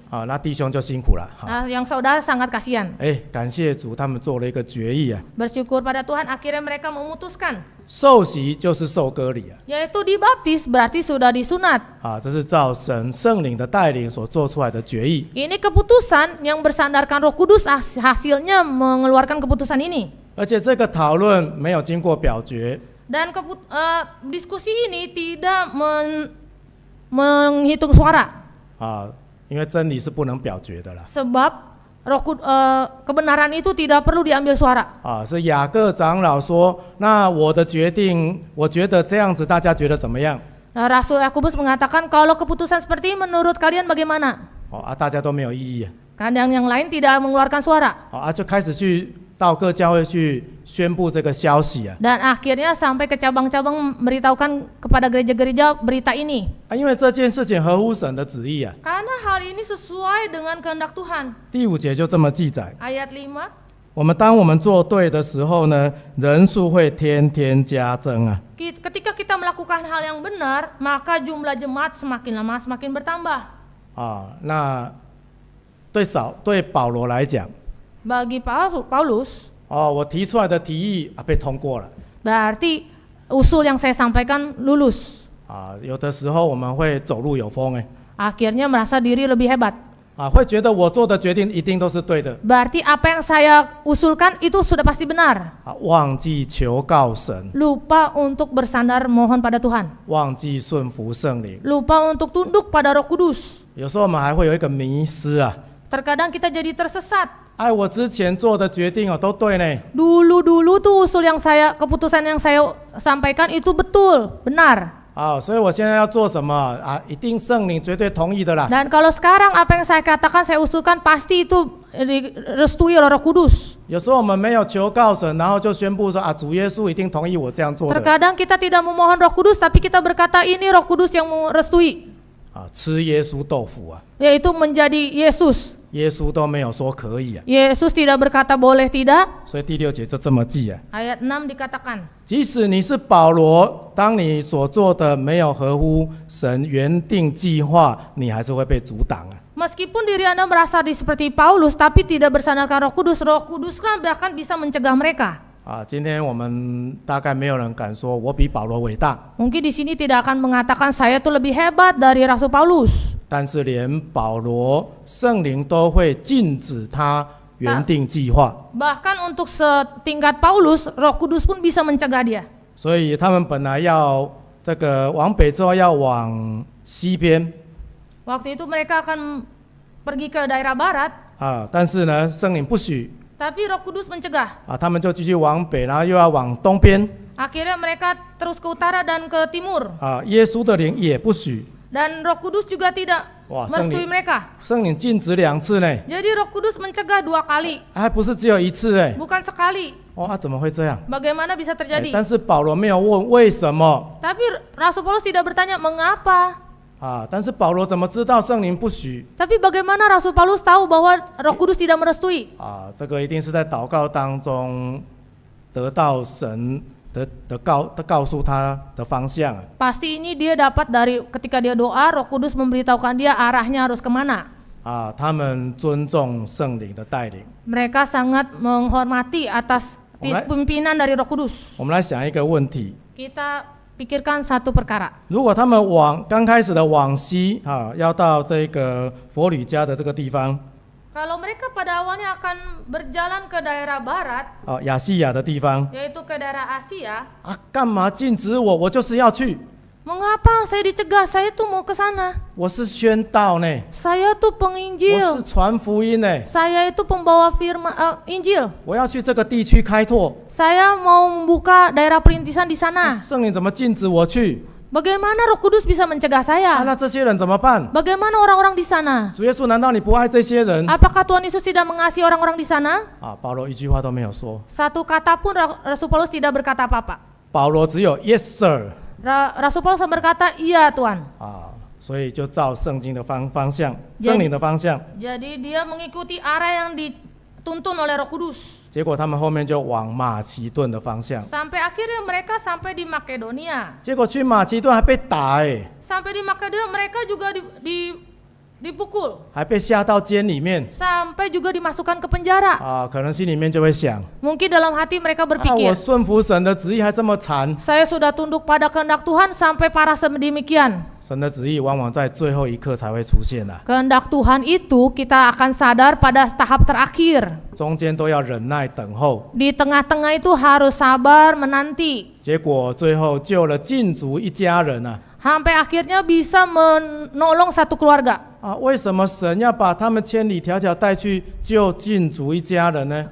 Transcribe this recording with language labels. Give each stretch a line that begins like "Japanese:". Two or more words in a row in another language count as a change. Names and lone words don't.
Chinese: 那弟兄就辛苦了。
Indonesian: Yang saudara sangat kasihan.
Chinese: 感谢主，他们做了一个决议啊，
Indonesian: Bersyukur pada Tuhan, akhirnya mereka memutuskan,
Chinese: 受洗就是受割礼啊。
Indonesian: yaitu dibaptis berarti sudah disunat.
Chinese: 这是照神圣灵的带领所做出来的决议。
Indonesian: Ini keputusan yang bersandarkan Roh Kudus, hasilnya mengeluarkan keputusan ini.
Chinese: 而且这个讨论没有经过表决，
Indonesian: Dan diskusi ini tidak menghitung suara,
Chinese: 因为真理是不能表决的啦。
Indonesian: sebab kebenaran itu tidak perlu diambil suara.
Chinese: 是雅各长老说，那我的决定，我觉得这样子，大家觉得怎么样？
Indonesian: Rasul Yakobus mengatakan, kalau keputusan seperti ini menurut kalian bagaimana?
Chinese: 大家都没有异议。
Indonesian: Kadang yang lain tidak mengeluarkan suara.
Chinese: 就开始去到各教会去宣布这个消息啊。
Indonesian: Dan akhirnya sampai ke cabang-cabang memberitahukan kepada gereja-gereja berita ini.
Chinese: 因为这件事情合乎神的旨意啊。
Indonesian: Karena hal ini sesuai dengan kehendak Tuhan.
Chinese: 第5节就这么记载。
Indonesian: Ayat 5.
Chinese: 当我们做对的时候呢，人数会天天加增啊。
Indonesian: Ketika kita melakukan hal yang benar, maka jumlah jemaat semakin lama semakin bertambah.
Chinese: 那对保罗来讲，
Indonesian: Bagi Paulus,
Chinese: 我提出来的提议被通过了。
Indonesian: berarti usul yang saya sampaikan lulus.
Chinese: 有的时候我们会走路有风
Indonesian: Akhirnya merasa diri lebih hebat.
Chinese: 会觉得我做的决定一定都是对的。
Indonesian: Berarti apa yang saya usulkan itu sudah pasti benar.
Chinese: 忘记求告神，
Indonesian: Lupa untuk bersandar mohon pada Tuhan.
Chinese: 忘记顺服圣灵。
Indonesian: Lupa untuk tunduk pada Roh Kudus.
Chinese: 有时候我们还会有一个迷失啊。
Indonesian: Terkadang kita jadi tersesat.
Chinese: 我之前做的决定都对呢。
Indonesian: Dulu tuh keputusan yang saya sampaikan itu betul, benar.
Chinese: 所以我现在要做什么一定圣灵绝对同意的啦。
Indonesian: Dan kalau sekarang apa yang saya katakan, saya usulkan pasti itu direstui oleh Roh Kudus.
Chinese: 有时候我们没有求告神，然后就宣布说主耶稣一定同意我这样做的。
Indonesian: Terkadang kita tidak memohon Roh Kudus, tapi kita berkata ini Roh Kudus yang merestui.
Chinese: 吃耶稣豆腐啊。
Indonesian: Yaitu menjadi Yesus.
Chinese: 耶稣都没有说可以啊。
Indonesian: Yesus tidak berkata boleh tidak.
Chinese: 所以第6节就这么记啊。
Indonesian: Ayat 6 dikatakan,
Chinese: 即使你是保罗，当你所做的没有合乎神原定计划，你还是会被阻挡啊。
Indonesian: meskipun diri Anda merasa seperti Paulus, tapi tidak bersandarkan Roh Kudus kan bahkan bisa mencegah mereka.
Chinese: 今天我们大概没有人敢说我比保罗伟大。
Indonesian: Mungkin di sini tidak akan mengatakan saya tuh lebih hebat dari Rasul Paulus.
Chinese: 但是连保罗圣灵都会禁止他原定计划。
Indonesian: Bahkan untuk setingkat Paulus, Roh Kudus pun bisa mencegah dia.
Chinese: 所以他们本来要这个往北之后要往西边
Indonesian: Waktu itu mereka akan pergi ke daerah barat,
Chinese: 但是呢，圣灵不许
Indonesian: tapi Roh Kudus mencegah.
Chinese: 他们就继续往北，然后又要往东边
Indonesian: Akhirnya mereka terus ke utara dan ke timur.
Chinese: 耶稣的灵也不许
Indonesian: Dan Roh Kudus juga tidak Wah, merestui mereka.
Chinese: 圣灵禁止2次呢，
Indonesian: Jadi Roh Kudus mencegah 2 kali,
Chinese: 还不是只有1次哎，
Indonesian: bukan sekali.
Chinese: 怎么会这样？
Indonesian: Bagaimana bisa terjadi?
Chinese: 但是保罗没有问为什么
Indonesian: Tapi Rasul Paulus tidak bertanya mengapa.
Chinese: 但是保罗怎么知道圣灵不许
Indonesian: Tapi bagaimana Rasul Paulus tahu bahwa Roh Kudus tidak merestui?
Chinese: 这个一定是在祷告当中得到神的告诉他的方向
Indonesian: Pasti ini dia dapat dari ketika dia doa, Roh Kudus memberitahukan dia arahnya harus kemana.
Chinese: 他们尊重圣灵的带领。
Indonesian: Mereka sangat menghormati atas pimpinan dari Roh Kudus.
Chinese: 我们来想一个问题，
Indonesian: Kita pikirkan satu perkara.
Chinese: 如果他们刚开始的往西要到这个佛吕家的这个地方
Indonesian: Kalau mereka pada awalnya akan berjalan ke daerah barat,
Chinese: 亚细亚的地方
Indonesian: yaitu ke daerah Asia,
Chinese: 干嘛禁止我？我就是要去，
Indonesian: mengapa saya dicegah? Saya tuh mau ke sana.
Chinese: 我是宣道呢，
Indonesian: Saya tuh
Chinese: 我是
Indonesian: penginjil.
Chinese: 传福音呢，
Indonesian: Saya itu pembawa firman Injil.
Chinese: 我要去这个地区开拓。
Indonesian: Saya mau membuka daerah perintisan di sana.
Chinese: 圣灵怎么禁止我去？
Indonesian: Bagaimana Roh Kudus bisa mencegah saya?
Chinese: 那这些人怎么办？
Indonesian: Bagaimana orang-orang di sana?
Chinese: 主耶稣，难道你不爱这些人？
Indonesian: Apakah Tuhan Yesus tidak mengasihi orang-orang di sana?
Chinese: 保罗一句话都没有说，
Indonesian: Satu kata pun Rasul Paulus tidak berkata apa-apa.
Chinese: 保罗只有
English: Yes sir
Indonesian: Rasul Paulus berkata, iya Tuhan.
Chinese: 所以就照圣经的方向，
Indonesian: Jadi-
Chinese: 圣灵的方向，
Indonesian: Jadi dia mengikuti arah yang dituntun oleh Roh Kudus.
Chinese: 结果他们后面就往马其顿的方向，
Indonesian: Sampai akhirnya mereka sampai di Makedonia.
Chinese: 结果去马其顿还被打
Indonesian: Sampai di Makedonia mereka juga dipukul.
Chinese: 还被下到监里面
Indonesian: Sampai juga dimasukkan ke penjara.
Chinese: 可能心里面就会想，
Indonesian: Mungkin dalam hati mereka
Chinese: 我
Indonesian: berpikir,
Chinese: 顺服神的旨意还这么惨，
Indonesian: saya sudah tunduk pada kehendak Tuhan sampai parah sedemikian.
Chinese: 神的旨意往往在最后一刻才会出现
Indonesian: Kehendak Tuhan itu kita akan sadar pada tahap terakhir.
Chinese: 中间都要忍耐等候，
Indonesian: Di tengah-tengah itu harus sabar menanti.
Chinese: 结果最后救了禁足一家人
Indonesian: Sampai akhirnya bisa menolong satu keluarga.
Chinese: 为什么神要把他们千里迢迢带去救禁足一家人呢？